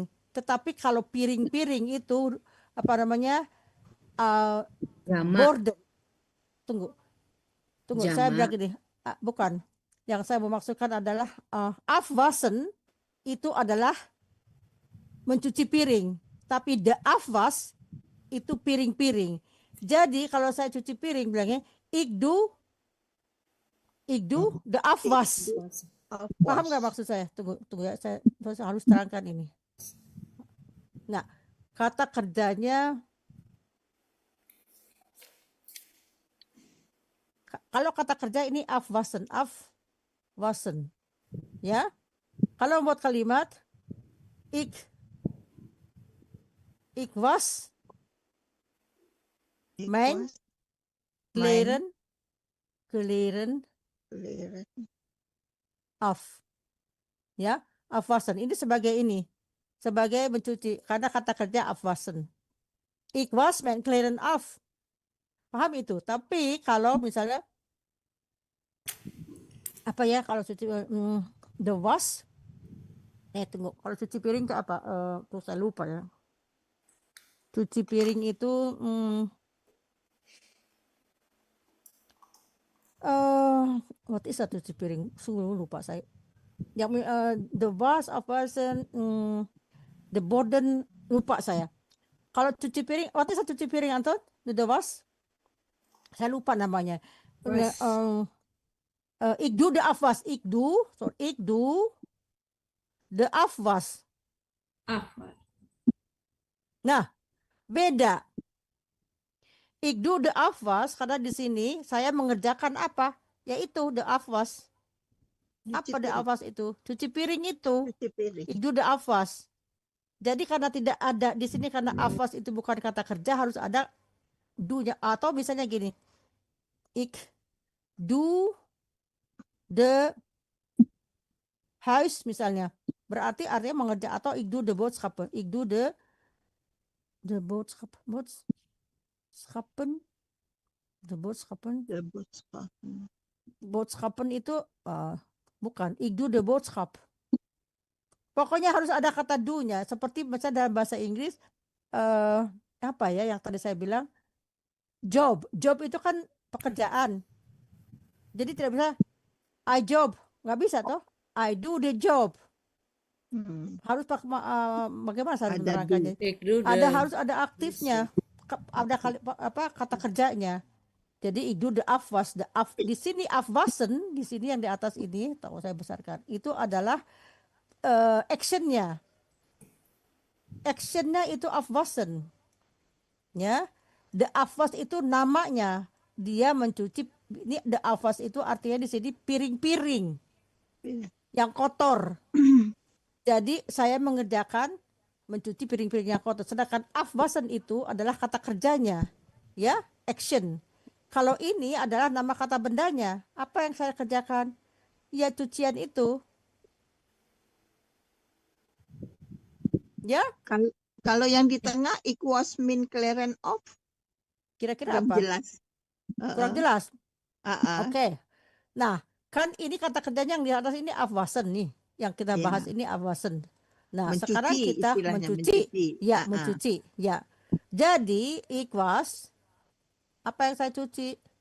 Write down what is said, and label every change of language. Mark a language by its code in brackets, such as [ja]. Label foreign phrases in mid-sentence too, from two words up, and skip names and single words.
[id] Tetapi kalau piring-piring itu apa namanya? Border. Tunggu. Saya bilang gini, bukan. Yang saya memaksudkan adalah afwasen itu adalah mencuci piring. Tapi [nl] de afwas [id] itu piring-piring. Jadi kalau saya cuci piring bilangnya [nl] ik doe de afwas. [id] Paham nggak maksud saya? Tunggu ya, saya harus terangkan ini. Nah, kata kerjanya kalau kata kerja ini afwasen, ya. Kalau membuat kalimat [nl] ik was mijn kleren af. [id] Ya, afwasen. Ini sebagai mencuci, karena kata kerja afwasen. [nl] Ik was mijn kleren af. [id] Paham itu? Tapi kalau misalnya apa ya, kalau cuci [en] the was [id] tunggu, kalau cuci piring itu apa? Tuh saya lupa ya. Cuci piring itu [en] what is that, [id] cuci piring? Sungguh lupa saya. Yang [en] the was of person, [nl] the borden, [id] lupa saya. Kalau cuci piring, [en] what is that [id] cuci piring, Anton? [en] The was? [id] Saya lupa namanya. [nl] Ik doe de afwas. Ik doe de afwas. [id] Nah, beda. [nl] Ik doe de afwas [id] karena di sini saya mengerjakan apa? Yaitu [nl] de afwas. [id] Apa [nl] de afwas [id] itu? Cuci piring itu. [nl] Ik doe de afwas. [id] Jadi karena tidak ada di sini, karena afwas itu bukan kata kerja, harus ada do-nya. Atau misalnya gini. [nl] Ik doe de huis misalnya. [id] Berarti artinya mengerjakan, atau [nl] ik doe de boodschappen. Ik doe de boodschappen [id] itu bukan. [nl] Ik doe de boodschap. [id] Pokoknya harus ada kata do-nya. Seperti misalnya dalam bahasa Inggris apa ya yang tadi saya bilang, job itu kan pekerjaan. Jadi tidak bisa [en] I job, [id] nggak bisa toh. [en] I do the job. [id] Harus bagaimana saya menerangkannya? Harus ada aktifnya, ada kata kerjanya. Jadi [nl] ik doe de afwas, [id] di sini afwasen, di sini yang di atas ini, tahu saya besarkan, itu adalah actionnya. Actionnya itu afwasen, ya. [nl] De afwas [id] itu namanya, dia mencuci. Ini [nl] de afwas [id] itu artinya di sini piring-piring yang kotor. Jadi saya mengerjakan mencuci piring-piring yang kotor. Sedangkan afwasen itu adalah kata kerjanya, ya, action. Kalau ini adalah nama kata bendanya. Apa yang saya kerjakan? Ya cucian itu. Ya, Kalau yang di tengah [nl] ik was min kleren of [id] kira-kira kurang apa? jelas. Kurang jelas. Heeh. Oke. Nah, kan ini kata kerjanya yang di atas ini afwasen nih. Yang kita Iya. bahas ini afwasen. Nah, Mencuci sekarang kita istilahnya, mencuci. mencuci. Ya, Heeh. mencuci. Ya. Jadi, ikwas, apa yang saya cuci?